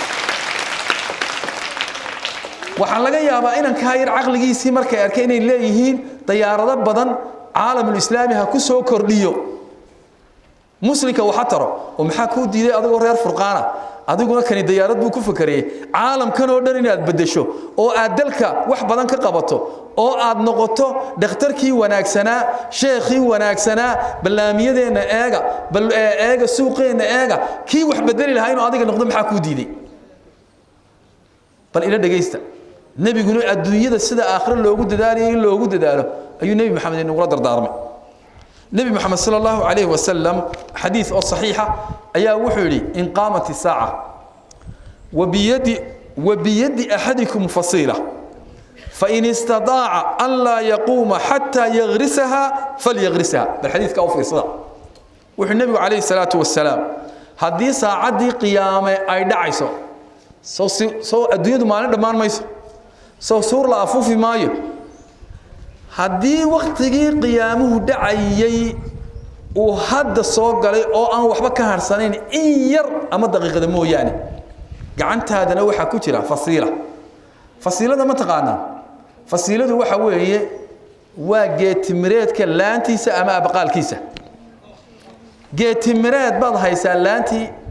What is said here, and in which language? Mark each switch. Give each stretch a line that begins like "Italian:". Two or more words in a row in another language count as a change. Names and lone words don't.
Somali: waxaan laga yaabaa inaan ka yar aqligiisii markay arkay inay leeyihiin diyaarado badan
Arabic: العالم الإسلامي
Somali: ha ku soo kordhiyo muslimka waxa taro oo maxaa ku diiday adigoo reer furqaana adiguna kani diyaarad buu ku fakariyay caalamkan oo dhan inaad bedesho oo aad dalka wax badan ka qabato oo aad noqoto dhakhtarkii wanaagsanaa sheekhii wanaagsanaa balaamiyadeena eega suuqeena eega kii wax bedeli lahaa inuu adiga noqdo maxaa ku diiday bal ila dhageysta nabiguna adduunyada sida aakhira loogu dadaaliyo in loogu dadaalo ayuu nabi maxamed inuu dardaarmay nabi maxamed
Arabic: صلى الله عليه وسلم
Somali: hadith oo saxiixa ayaa wuxuu yiri in
Arabic: قامت الساعة وبيد أحدكم فسيلة فإن استطاع أن لا يقوم حتى يغرسها فليغرسها
Somali: bal hadithka oo fiirsada wuxuu nabigu
Arabic: عليه الصلاة والسلام
Somali: hadii saacadii qiyaame ay dhacayso soo adduunyadu maalin dhamaan mayso soo suur la afuufi maayo haddii waqtigii qiyaamuhu dhacayay uu hadda soo galay oo aan waxba ka harsanayn in yar ama daqiiqada mooyaane gacantaadana waxaa ku jira fasiilada ma taqaanaa fasiiladu waxa weeye waa geetimireedka laantiisa ama abaqaalkiisa geetimireed baad haysaa laantii